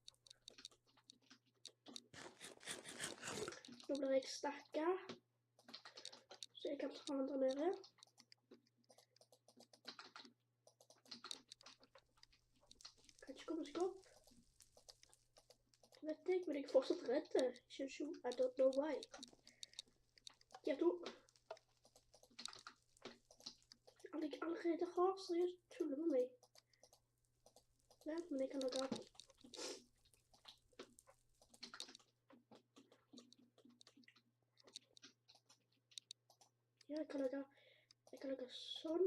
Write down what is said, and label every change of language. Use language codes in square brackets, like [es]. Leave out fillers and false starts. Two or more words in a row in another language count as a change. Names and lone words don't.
[no] Nå blir jeg stakket, så jeg kan ta han der nede. Kan ikke komme seg opp. Det vet jeg, men jeg er fortsatt redd. [en] I don't know why. [no] De to. Jeg allerede har seriøst tullet med meg. Vent, men jeg kan lage av. Ja, jeg kan lage sånn.